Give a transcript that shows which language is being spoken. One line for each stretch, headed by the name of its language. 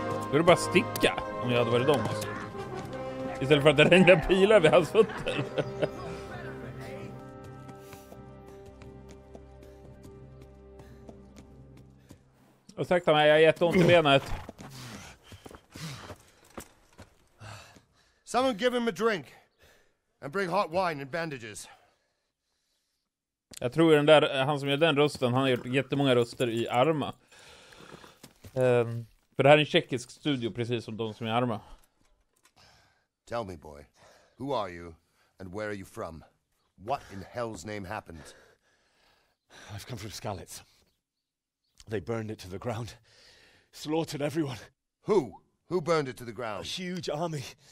Swedish: Skulle bara sticka om jag hade varit dem alltså. Istället för att det regnar pilar vid hans fötter. Och sakta mig, jag har jätteont i benet.
English: Someone give him a drink. And bring hot wine and bandages.
Swedish: Jag tror den där, han som gör den rösten, han har gjort jättemånga röster i Arma. För det här är en tjeckisk studio, precis som de som är Arma.
English: Tell me, boy. Who are you and where are you from? What in hell's name happened? I've come from Skalitz. They burned it to the ground. Slaughtered everyone. Who? Who burned it to the A ground? huge army.